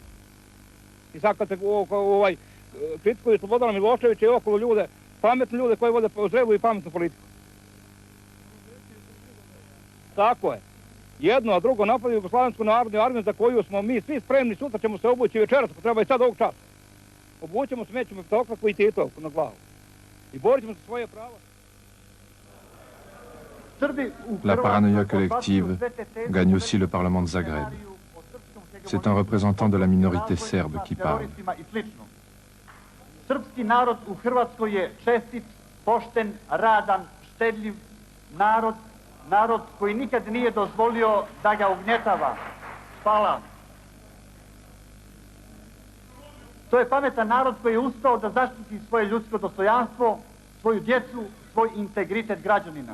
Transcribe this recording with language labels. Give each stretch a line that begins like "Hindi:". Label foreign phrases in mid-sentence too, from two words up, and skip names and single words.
Serbian: I sad kad se kritikuju Slobodana Miloševića i okolo ljude, pametne ljude koji vode zrelu i pametnu politiku. Tako je. Jedno, a drugo napadi Jugoslavensku narodnu armiju za koju smo mi svi spremni, sutra ćemo se obući večeras, ako treba i sad ovog časa. Obućemo se, mećemo petokraku i Titovku na glavu. I borit ćemo se svoje prava.
French: La paranoïa collective gagne aussi le Parlement de Zagreb. C'est un représentant de la minorité serbe qui parle.
Serbian: Srpski narod u Hrvatskoj je čestit, pošten, radan, štedljiv narod, narod koji nikad nije dozvolio da ga ugnjetava. Hvala. To je pametan narod koji je ustao da zaštiti svoje ljudsko dostojanstvo, svoju djecu, svoj integritet građanina.